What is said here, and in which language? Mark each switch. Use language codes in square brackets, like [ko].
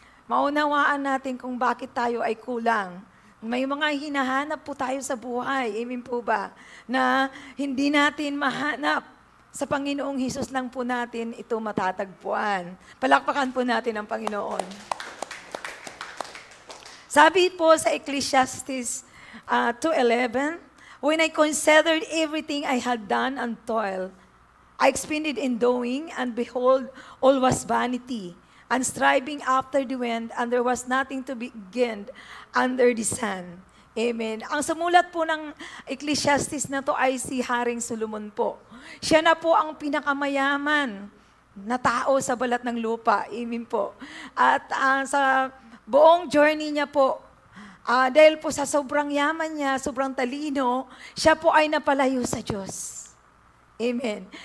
[tl] Maunawaan natin kung bakit tayo ay kulang. May mga hinahanap po tayo sa buhay. Amen po ba? Na hindi natin mahanap. Sa Panginoong Hesus lang po natin ito matatagpuan. Palakpakan po natin ang Panginoon. Sabi po sa [en] Ecclesiastes 2:11, when I considered everything I had done and toil, I expended in doing, and behold, all was vanity, and striving after the wind, and there was nothing to be gained under the sun. Amen. [tl] Ang sumulat po ng Ecclesiastes na to ay si Haring Solomon po. Siya na po ang pinakamayaman na tao sa balat ng lupa. Amen po. At sa buong journey niya po, dahil po sa sobrang yaman niya, sobrang talino, siya po ay napalayo sa Diyos. Amen.